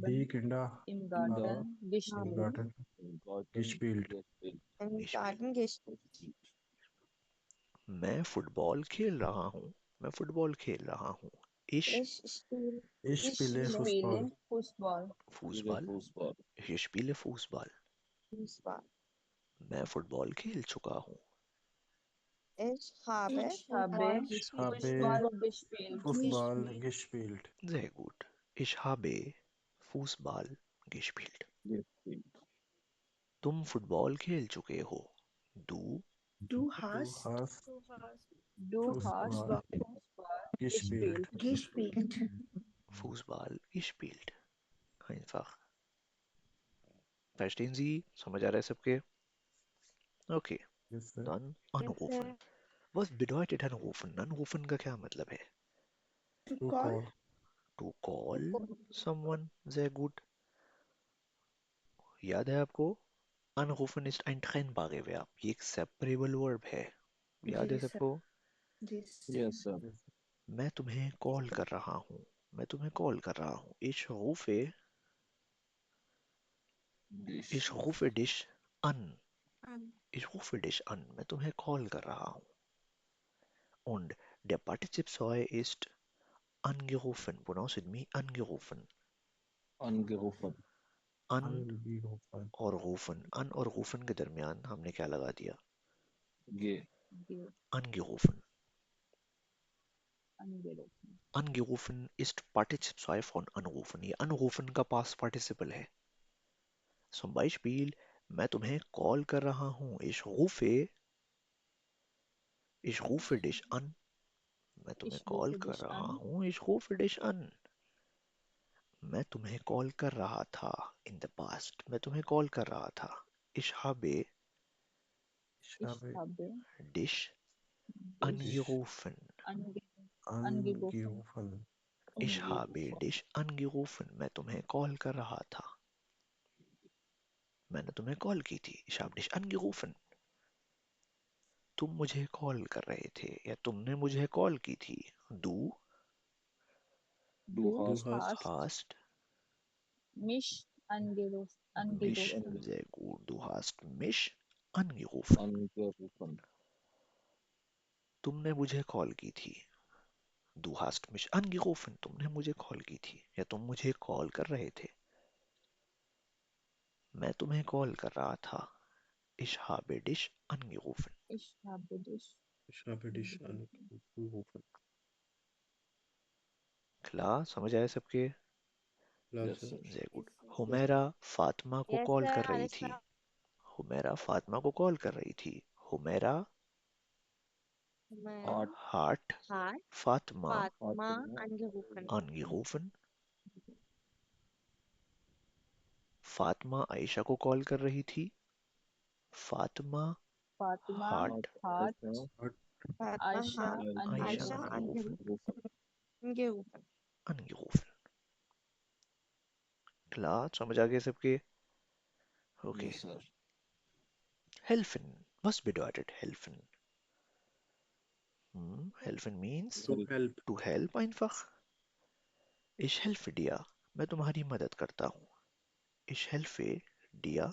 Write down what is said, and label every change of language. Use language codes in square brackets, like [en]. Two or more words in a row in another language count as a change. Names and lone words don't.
[de] Die Kinder im haben Garten im gespielt. Garten gespielt. Im gespielt. Garten gespielt. [hi] मैं फुटबॉल खेल रहा हूँ. मैं फुटबॉल खेल रहा हूँ. [de] Ich Ich Ich spiele spiele Fußball. Fußball. Fußball. Ich spiele Fußball. Fußball. [hi] मैं फुटबॉल खेल चुका हूँ. [de] Ich habe Ich habe Ich habe Fußball gespielt. Fußball gespielt. Sehr gut. Ich habe Fußball gespielt. [hi] तुम फुटबॉल खेल चुके हो. [de] Du Du Du hast hast Du hast Fußball Fußball gespielt. gespielt. gespielt. Fußball gespielt. Einfach. Verstehen Sie? [hi] समझ आ रहा है सबके? [en] Okay. Yes, sir. [de] Dann [en] Yes, [de] anrufen. [en] sir. [de] Was bedeutet anrufen? Anrufen [hi] का क्या मतलब है? [en] To To call. call. To call someone. [de] Sehr gut. [hi] याद है आपको? [de] Anrufen ist ein trennbare Verb. [hi] ये एक [en] separable verb [hi] है. याद है जी सर। सबको? जी सर। [en] Yes, sir. [hi] मैं तुम्हें कॉल कर रहा हूँ. मैं तुम्हें कॉल कर रहा हूँ. [de] Ich rufe dich an. Ich rufe dich an. [hi] मैं तुम्हें कॉल कर रहा हूँ. [de] Und der Partizip 2 ist angerufen. [en] Pronounce with me, [de] angerufen. Angerufen. [hi] An और rufen. An और rufen के दरमियान हमने क्या लगा दिया? [de] Angerufen. Angerufen. Angerufen ist Partizip 2 von anrufen. ये anrufen का [en] past participle [de] है. Zum Beispiel, [hi] मैं तुम्हें कॉल कर रहा हूँ. [de] Ich rufe dich an. [hi] मैं तुम्हें [de] Ich [hi] कॉल [de] rufe [hi] कर [de] dich [hi] रहा [de] an. [hi] हूँ. [de] Ich rufe dich an. [hi] मैं तुम्हें कॉल कर रहा था. [en] In the past. [hi] मैं तुम्हें कॉल कर रहा था. [de] Ich habe Ich Ich habe habe dich dich angerufen. ange angerufen. angerufen. Ich habe dich angerufen. [hi] मैं तुम्हें कॉल कर रहा था. मैंने तुम्हें कॉल की थी. [de] Ich habe dich angerufen. [hi] तुम मुझे कॉल कर रहे थे या तुमने मुझे कॉल की थी. [de] Du Du hast hast mich mich, angerufen. sehr gut, du hast mich angerufen. angerufen. [hi] तुमने मुझे कॉल की थी. [de] Du hast mich angerufen. [hi] तुमने मुझे कॉल की थी या तुम मुझे कॉल कर रहे थे. मैं तुम्हें कॉल कर रहा था. [de] Ich habe dich angerufen. Ich habe dich Ich habe dich angerufen. angerufen. Klar, [hi] समझ आया सबके? [en] Yes, Yes, sir. sir. [de] Sehr gut. [hi] हुमैरा फातिमा को [en] Yes, [hi] कॉल [en] sir, [hi] कर रही थी. Anushka. हुमैरा फातिमा को कॉल कर रही थी. हुमैरा [de] Humera hat hat Fatima Fatma Fatima angerufen. angerufen. [hi] फातिमा आयशा को कॉल कर रही थी. फातिमा [de] Fatima hat hat Fatma Aisha hat Aisha Aisha angerufen. angerufen. angerufen. Klar, [hi] समझ आ गए सबके? [en] Okay. Yes, sir. [de] Helfen. Was bedeutet helfen? [en] Helfen means To help. to help [de] einfach. Ich helfe dir. [hi] मैं तुम्हारी मदद करता हूँ. [de] Ich helfe dir.